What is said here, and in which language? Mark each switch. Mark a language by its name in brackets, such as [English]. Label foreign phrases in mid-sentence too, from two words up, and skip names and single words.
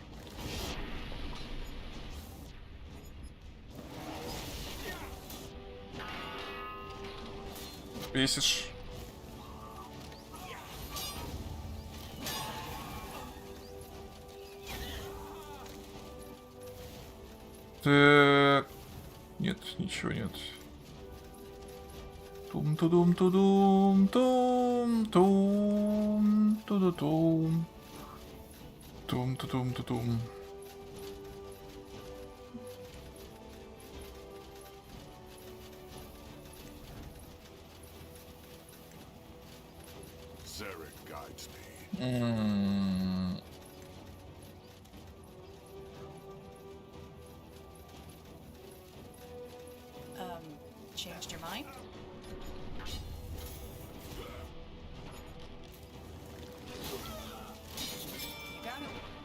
[Russian] Бесишь. Так. Нет, ничего нет. Тум-тудум-тудум, тум-тум, ту-ду-тум. Тум-тудум-тудум. [English] Zarek guides me. Changed your mind? You got it.